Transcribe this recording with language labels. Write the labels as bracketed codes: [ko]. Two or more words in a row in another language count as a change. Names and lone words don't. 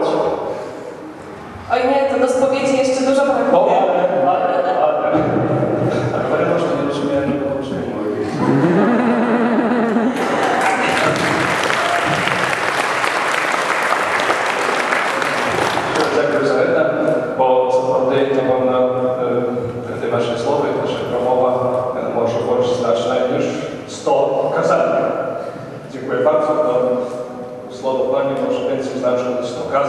[pl] Oj nie, to do spowiedzi jeszcze dużo brakuje. Tak, ponieważ to nie rozumiem, to rozumiem. [uk] Дякую за це, бо справді, напевно, ті ваші слова, ваша промова може більше значна, ніж 100 казань. [pl] Dziękuję bardzo. Słowo Pani może więcej znaczyć niż 100